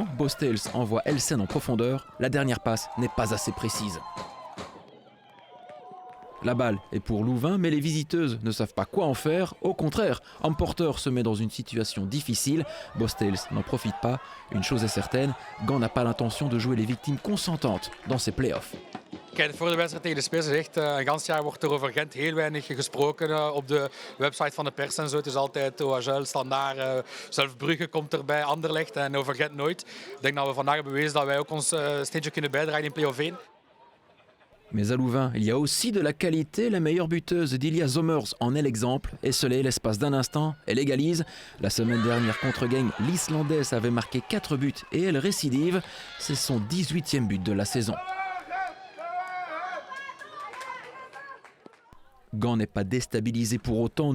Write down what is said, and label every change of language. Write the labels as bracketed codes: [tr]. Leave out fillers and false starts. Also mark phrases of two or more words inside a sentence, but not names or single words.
[fr] Bostels envoie Elsen en profondeur. La dernière passe n'est pas assez précise. La balle est pour Louvain, mais les visiteuses ne savent pas quoi en faire. Au contraire, Amporter se met dans une situation difficile. Bostels n'en profite pas. Une chose est certaine, Gand n'a pas l'intention de jouer les victimes consentantes dans ses playoffs. [nl] Kijk, voor de wedstrijd tegen de Spits is echt een gans jaar wordt er over Gent heel weinig gesproken op de website van de pers en zo. Het is altijd OHL, Standaard, zelfs Brugge komt erbij, Anderlecht en over Gent nooit. Ik denk dat we vandaag hebben bewezen dat wij ook ons steentje kunnen bijdragen in play-off 1. [fr] Mais à Louvain, il y a aussi de la qualité. La meilleure buteuse d'Ilia Zommers en est l'exemple. Esselée, l'espace d'un instant, elle égalise. La semaine dernière contre Genk, l'Islandaise avait marqué 4 buts et elle récidive. C'est son 18e but de la saison. Gand n'est pas déstabilisé pour autant.